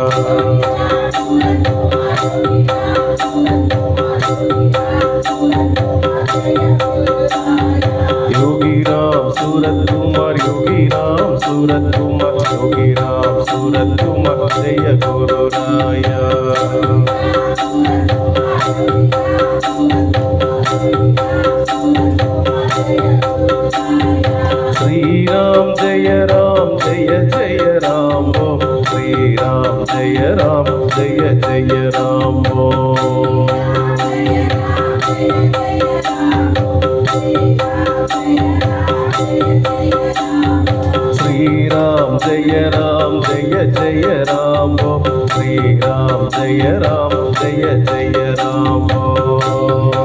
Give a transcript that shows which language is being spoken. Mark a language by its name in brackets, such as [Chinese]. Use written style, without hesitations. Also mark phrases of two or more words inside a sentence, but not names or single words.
[Tamil] யோகிராம் சூரத் குமார் யோகிராம் சூரத் குமார் யோகிராம் சூரத் குமார் ஜெய குரு ராயா [Hindi] श्रीराम जय जय राम ओम श्रीराम जय जय राम ओम श्रीराम जय जय राम ओम श्रीराम जय जय राम ओम